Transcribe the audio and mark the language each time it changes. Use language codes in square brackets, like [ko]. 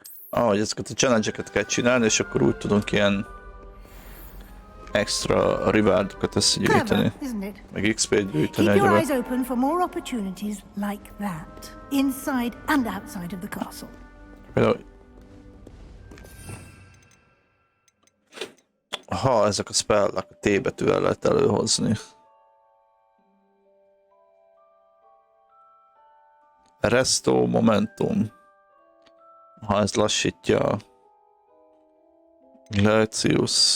[hu] Hogy ezeket a challenge-eket kell csinálni, és akkor úgy tudunk ilyen extra rewardokat összegyűjteni. Meg XP-t gyűjteni. [en] Keep your eyes open for more opportunities like that, inside and outside of the castle. [hu] Például... Ha ezek a spellek a T betűvel lehet előhozni. Resto Momentum. Ha ez lassítja. Glacius.